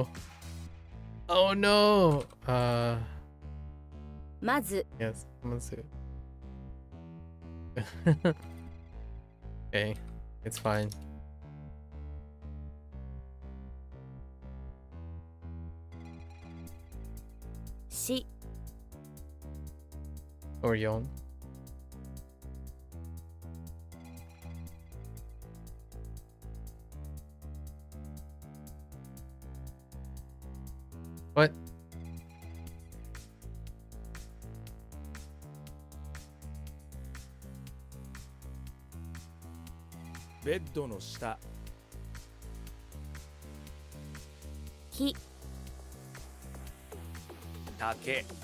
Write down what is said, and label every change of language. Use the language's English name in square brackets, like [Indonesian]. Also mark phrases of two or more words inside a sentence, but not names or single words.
[English] Oh no. [Japanese] まず [English] Yes. Let's see. Okay. It's fine. [Japanese] し [English] Or yawn. What? [Japanese] ベッドの下木竹